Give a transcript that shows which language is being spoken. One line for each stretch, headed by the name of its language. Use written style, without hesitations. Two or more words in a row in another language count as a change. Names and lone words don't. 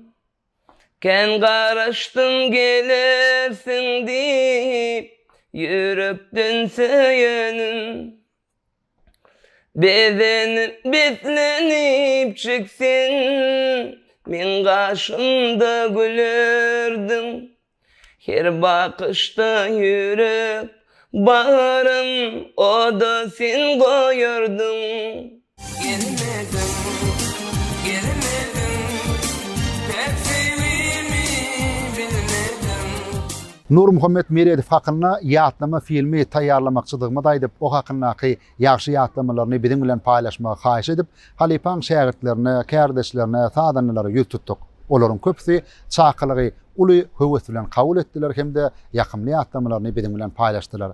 Turkmen: Ken garaşdym gelersiň diýip ýürekden söýenim. Bezenip beslenip çyksyň men gaşymda gülerdim.
Turkish: Her bakışta yürek bağrım o da sen koyardın. Gelmedim, gelmedim, pek sevimi bilmedim.
Turkmen: Nur Muhammed Meredif hakyna ýatlama filmi taýýarlamakçydygymy da aýdyp, o hakyndaky ýaxşy ýatlamalaryny biziň bilen paýlaşmagy haýyş edip, Halipaň şägirdlerine, kärdeşlerine, sadanlara ýol tutdyk. Olaryň köpüsi çakylygy uly höwes bilen kabul etdiler hemde ýakymly ýatlamalaryny biziň bilen paýlaşdylar.